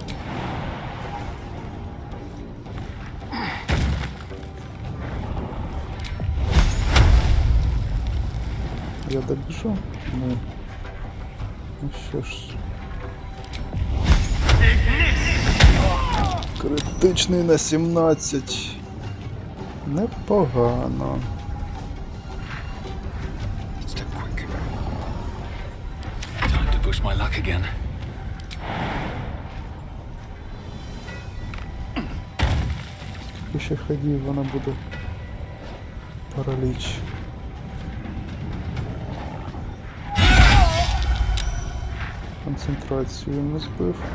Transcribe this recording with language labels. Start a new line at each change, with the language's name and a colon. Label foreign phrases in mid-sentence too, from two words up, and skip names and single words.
Ukrainian: Я добіжу? Ні. Ну що ж. Критичний на 17. Непогано.
English: Step quick. Time to push my luck again.
Ukrainian: Скільки ще ходів, вона буде параліч. Концентрацію не збив.